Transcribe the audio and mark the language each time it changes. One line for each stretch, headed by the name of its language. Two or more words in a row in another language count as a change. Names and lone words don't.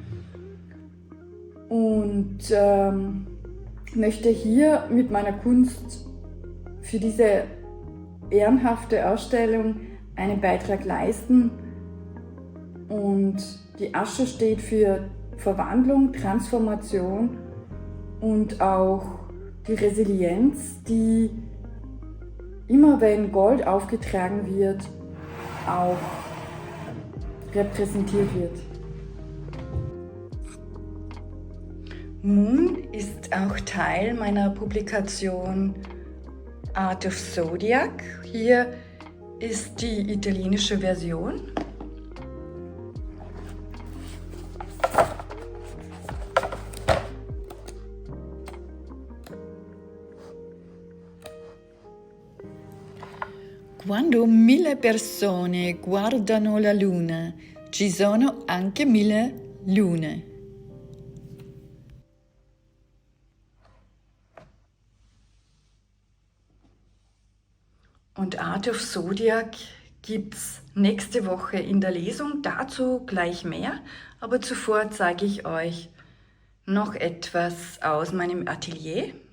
German: und möchte hier mit meiner Kunst für diese ehrenhafte Ausstellung einen Beitrag leisten Und die Asche steht für Verwandlung, Transformation und auch die Resilienz, die immer wenn Gold aufgetragen wird, auch repräsentiert wird. Moon ist auch Teil meiner Publikation Art of Zodiac. Hier ist die italienische Version.
Italian: Quando 1000 persone guardano la luna, ci sono anche 1000 lune.
German: Und Art of Zodiac gibt es nächste Woche in der Lesung, dazu gleich mehr, aber zuvor zeige ich euch noch etwas aus meinem Atelier.